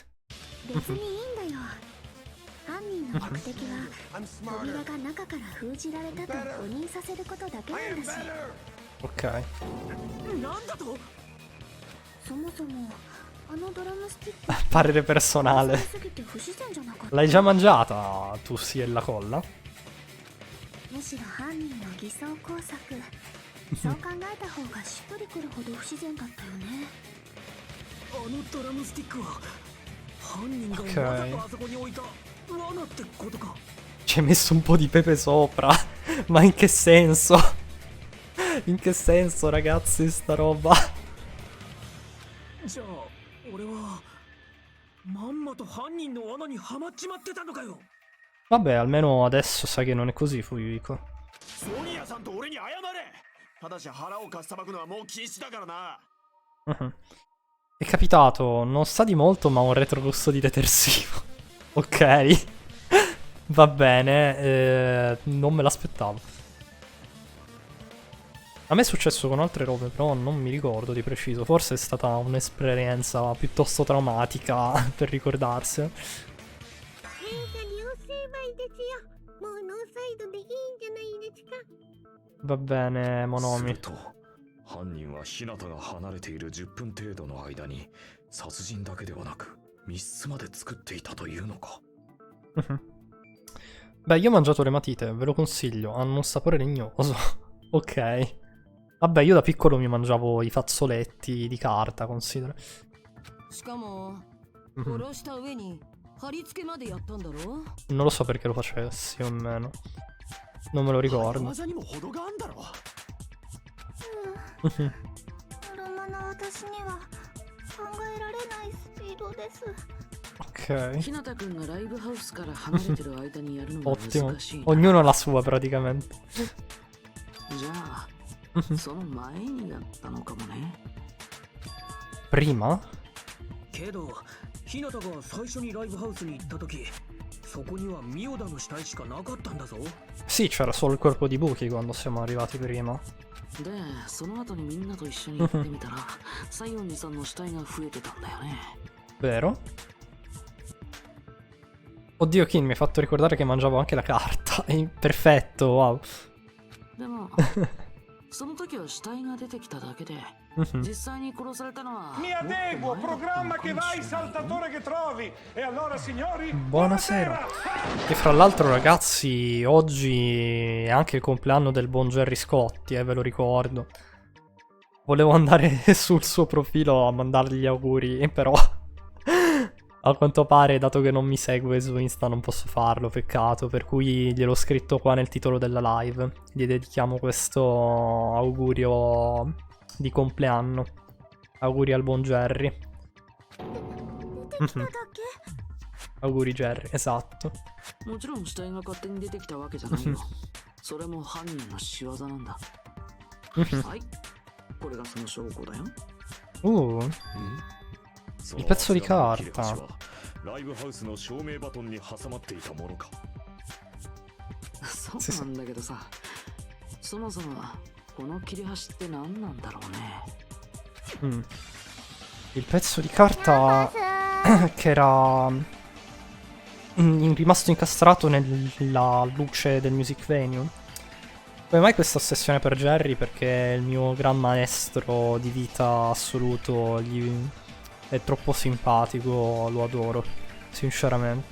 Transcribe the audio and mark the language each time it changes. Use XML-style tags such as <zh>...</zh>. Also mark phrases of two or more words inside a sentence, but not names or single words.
<it>Ok. Parere personale. L'hai già mangiata tu, sì, e la colla?</it> <ja>そう考えた方がしっくりくるほど不自然だったよね。あのドラムスティックは犯人がわざとあそこに置いた罠ってことか。</ja> <it>Ci hai messo un po' di pepe sopra. Ma in che senso? In che senso, ragazzi, sta roba?</it> <ja>じゃあ俺はまんまと犯人の罠にはまっちまってたのかよ。</ja> <it>Vabbè, almeno adesso sai che non è così, Fuyuhiko.</it> <ja>ソニアさんと俺に謝れ。ただし腹をかっさばくのはもう禁止だからな。</ja> <it>È capitato, non sa di molto, ma un retrogusto di detersivo. Ok. Va bene, non me l'aspettavo. A me è successo con altre robe, però non mi ricordo di preciso. Forse è stata un'esperienza piuttosto traumatica per ricordarsene. Va bene, Monomi.</it> <ja>犯人は日向が離れている10分程度の間に殺人だけではなく密室まで作っていたというのか。</ja> <it>Beh, io ho mangiato le matite, ve lo consiglio, hanno un sapore legnoso. Ok. Vabbè, io da piccolo mi mangiavo i fazzoletti di carta, considera.</it> <ja>しかも殺した上に貼り付けまでやったんだろ。</ja> <it>Non lo so perché lo facessi o meno. Non me lo ricordo. Ok. Ottimo. Ognuno ha la sua praticamente.</it> <ja>じゃあその前にやったのかもね。</ja> <it>Prima?</it> <ja>けど日向が最初にライブハウスに行った時、そこにはミオダの死体しかなかったんだぞ。</ja> <it>Sì, c'era solo il corpo di Buki quando siamo arrivati prima.</it> <ja>で、その後にみんなと一緒に行ってみたら、西園寺さんの死体が増えてたんだよね。</ja> <it>Vero? Oddio, Kin, mi hai fatto ricordare che mangiavo anche la carta. Perfetto, wow.</it> <ja>でも、その時は死体が出てきただけで、実際に殺されたのは。</ja> <it>Mi adeguo, programma che vai, saltatore che trovi. E allora, signori, Buonasera. E fra l'altro, ragazzi, oggi è anche il compleanno del buon Gerry Scotti, ve lo ricordo. Volevo andare sul suo profilo a mandargli gli auguri, però a quanto pare, dato che non mi segue su Insta, non posso farlo, peccato. Per cui gliel'ho scritto qua nel titolo della live. Gli dedichiamo questo augurio di compleanno. Auguri al buon Gerry. Auguri Gerry, esatto.</it> <ja>もちろん死体が勝手に出てきたわけじゃないよ。それも犯人の仕業なんだ。はい。これがその証拠だよ。</ja> <it>Il pezzo di carta.</it> <ja>ライブハウスの照明バトンに挟まっていたものか。そうなんだけどさ、そもそもこの切れ端って何なんだろうね。</ja> <it>Il pezzo di carta che era rimasto incastrato nella luce del</it> <en>music venue.</en> <it>Come mai questa ossessione per Gerry? Perché è il mio gran maestro di vita assoluto, è troppo simpatico, lo adoro, sinceramente.</it>